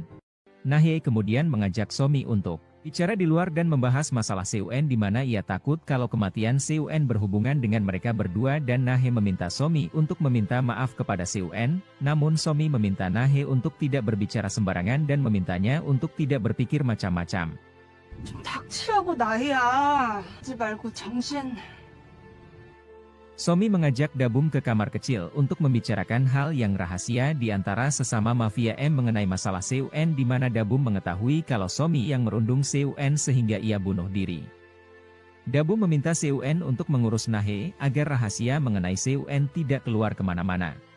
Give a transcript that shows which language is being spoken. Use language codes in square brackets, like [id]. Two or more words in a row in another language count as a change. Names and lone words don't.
[id] Nahe kemudian mengajak Somi untuk bicara di luar dan membahas masalah Seo-eun di mana ia takut kalau kematian Seo-eun berhubungan dengan mereka berdua dan Nahe meminta Somi untuk meminta maaf kepada Seo-eun, namun Somi meminta Nahe untuk tidak berbicara sembarangan dan memintanya untuk tidak berpikir macam-macam. [ko] 좀 닥치라고 나이야. 하지 말고 정신. [id] Somi mengajak Dabum ke kamar kecil untuk membicarakan hal yang rahasia di antara sesama mafia M mengenai masalah Seo-eun di mana Dabum mengetahui kalau Somi yang merundung Seo-eun sehingga ia bunuh diri. Dabum meminta Seo-eun untuk mengurus Nahe agar rahasia mengenai Seo-eun tidak keluar kemana-mana.